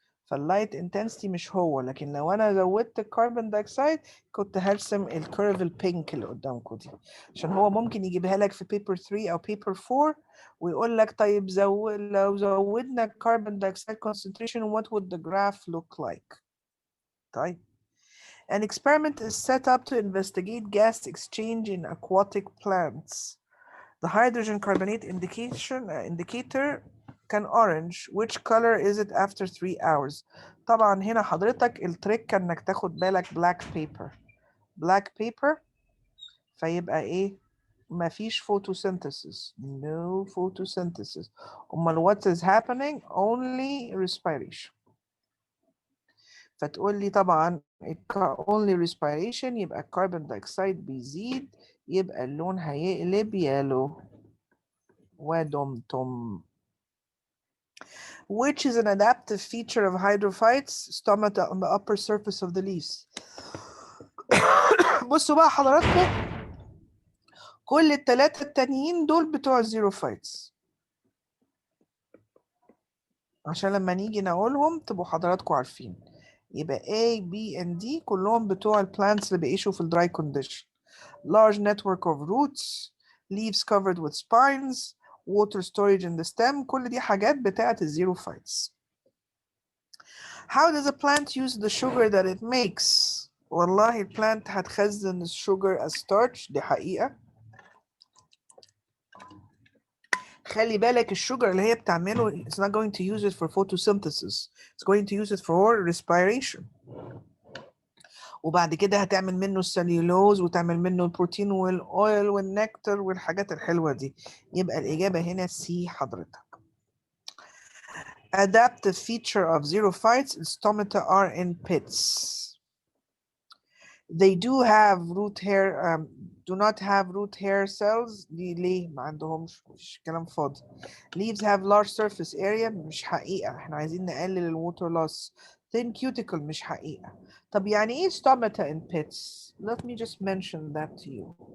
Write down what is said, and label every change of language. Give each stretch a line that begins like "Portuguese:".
Arabic: فاللايت انتنسيتي مش هو، لكن لو انا زودت الكربون دايوكسيد كنت هرسم الكيرف البينك اللي قدامكم دي، عشان هو ممكن يجيبها لك في بيبر 3 او بيبر 4 ويقول لك طيب لو زودنا الكربون دايوكسيد concentration
English: what would the graph look like. طيب an experiment is set up to investigate gas exchange in aquatic plants. The hydrogen carbonate indicator
Arabic: كان
English: orange. Which color is it after 3 hours?
Arabic: طبعا هنا حضرتك التريك انك تاخد بالك black paper.
English: Black paper
Arabic: فيبقى ايه؟ مفيش photosynthesis.
English: No photosynthesis.
Arabic: امال
English: what is happening? Only respiration.
Arabic: فتقول لي طبعا only respiration يبقى الكربون دايوكسيد بيزيد، يبقى اللون هيقلب يالو. ودمتم.
English: Which is an adaptive feature of hydrophytes, stomata on the upper surface of the leaves.
Arabic: بصوا بقى حضراتكم، كل الثلاثة التانيين دول بتوع الزيروفايتس، عشان لما نيجي نقولهم تبقوا حضراتكم عارفين. يبقى A, B and D كلهم بتوع البلانتس اللي بيعيشوا في الدراي condition.
English: Large network of roots, leaves covered with spines, water storage in the stem،
Arabic: كل دي حاجات بتاعت الزيروفايتس.
English: How does a plant use the sugar that it makes?
Arabic: والله البلانت هتخزن السوجر
English: as starch،
Arabic: دي حقيقة. خلي بالك السوجر اللي هي بتعمله
English: it's not going to use it for photosynthesis, it's going to use it for respiration.
Arabic: وبعد كده هتعمل منه السليولوز وتعمل منه البروتين والاويل والنكتر والحاجات الحلوة دي. يبقى الإجابة هنا C حضرتك.
English: Adaptive feature of xerophytes, stomata are in pits. They do have root hair, do not have root hair cells.
Arabic: دي ليه؟ ما عندهمش، مش كلام فاضي.
English: Leaves have large surface area،
Arabic: مش حقيقة، احنا عايزين نقلل الwater loss.
English: Thin cuticle،
Arabic: مش حقيقة. طب يعني ايه
English: stomata in pits؟ Let me just mention that to you.